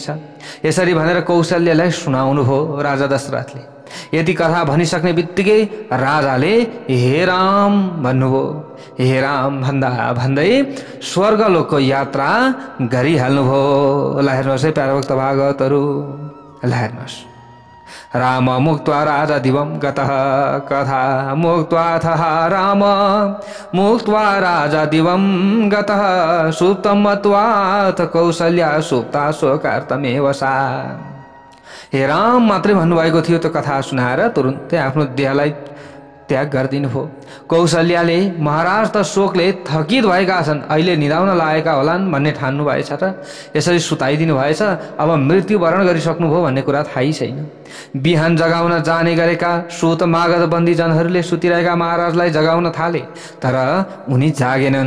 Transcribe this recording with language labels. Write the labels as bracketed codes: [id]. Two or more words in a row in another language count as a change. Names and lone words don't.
[ne] यसरी भनेर कौशल्यालाई सुनाउनु भयो राजा दशरथले। यति कथा भनिसक्ने बित्तिकै राजाले हे राम भन्नुभयो। हे राम भन्दा भन्दै स्वर्गलोकको यात्रा गरिहाल्नुभयो। ल हेर्नुहोस् है प्यारो भक्त भागवतहरू, ल हेर्नुहोस्, [sa] राम मुक्त्वा राजा दिवं गतः कथा मुक्त्वाथः राम मुक्त्वा राजा दिवं गतः सुप्तं मत्वाथ कौशल्या सुप्ता शोकार्तमेव सा। [ne] हे राम मात्रै भन्नुभएको थियो त्यो कथा सुनाएर तुरुन्तै आफ्नो देहलाई त्याग गरिदिनु भयो। कौशल्याले महाराज त शोकले थकित भएका छन्, अहिले निदाउन लागेका होलान् भन्ने ठान्नु भएछ र यसरी सुताइदिनु भएछ। अब मृत्युवरण गरिसक्नुभयो भन्ने कुरा थाहै छैन। बिहान जगाउन जाने गरेका सुत मागध बन्दीजनहरूले सुतिरहेका महाराजलाई जगाउन थाले, तर उनी जागेनन्।